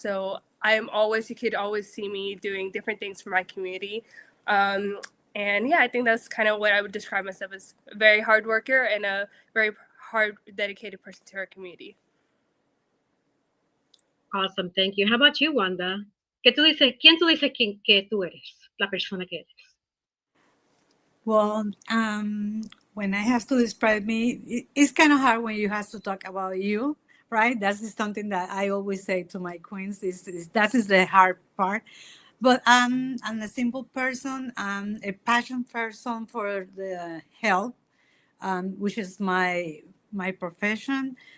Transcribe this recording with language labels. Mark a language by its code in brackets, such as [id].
[en] So you could always see me doing different things for my community. And yeah, I think that's kind of what I would describe myself as a very hard worker and a very hard, dedicated person to our community. Awesome. Thank you. How about you, Wanda? [es] ¿Quién tú dices que tú eres? La persona que eres. [en] Well, when I have to describe me, it's kind of hard when you have to talk about you, right? That's something that I always say to my queens. That is the hard part. But I'm a simple person. I'm a passion person for the health, which is my profession.